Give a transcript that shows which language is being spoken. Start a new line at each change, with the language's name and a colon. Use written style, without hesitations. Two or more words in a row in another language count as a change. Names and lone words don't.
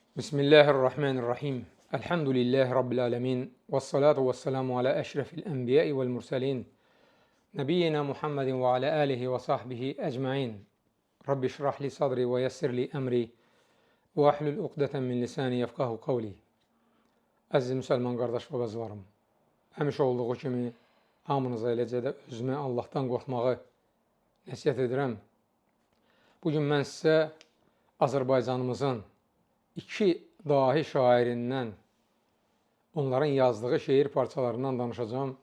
Arabic: بسم الله الرحمن الرحيم. الحمد لله رب العالمين. والصلاة والسلام على أشرف الأنبياء والمرسلين. نبينا محمد وعلى آله وصحبه أجمعين. رب اشرح لي صدري ويسر لي أمري واحلل عقدة من لساني يفقهوا قولي.
Azerbaijani: Əziz müsəlman qardaş və bacılarım, həmişə olduğu kimi hamınıza eləcə də özümə Allahdan qorxmağı nəsihət edirəm. Bugün mən sizə Azərbaycanımızın iki dahi şairindən, onların yazdığı şeir parçalarından danışacağım.